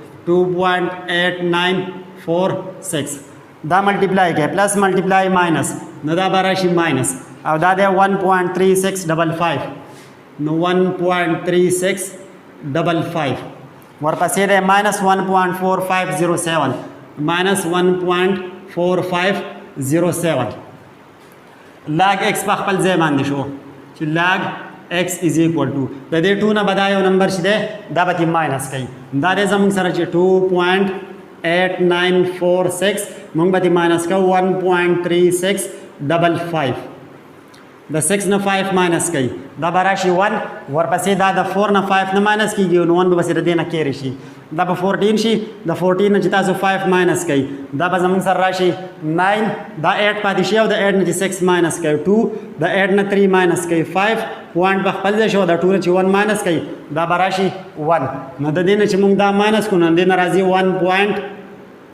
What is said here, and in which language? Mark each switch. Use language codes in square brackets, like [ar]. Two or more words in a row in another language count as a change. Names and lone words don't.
[ps] 2.8946 دا ملټیپلای کوي پلس ملټیپلای ماینس نو دا به راشي ماینس او دا دی 1.3655 نو 1.3655 ورپسې دی -1.4507 -1.4507 [en] log x [ps] په خپل ځای باندې شو چې لاګ [en] x is equal to [ps] د دې 2 نه بدا یو نمبر شته دا به ماینس کوي دا دې زموږ سره چې 2.8946 موږ به ماینس کوو 1.3655 د 6 نه 5 ماینس کوي دا به راشي 1 ورپسې دا د 4 نه 5 نه ماینس کېږي نو 1 به بس د دې نه کېری شي دا به 14 شي د 14 نه چې تاسو 5 ماینس کوي دا به زموږ سره راشي 9 دا 8 پاتې شي او د 8 نه چې 6 ماینس کوي 2 د 8 نه 3 ماینس کوي 5 پوینټ په خپل ځای شو د 2 نه چې 1 ماینس کوي دا به راشي 1 نو د دې نه چې موږ دا ماینس کړو نو د دې نه راځي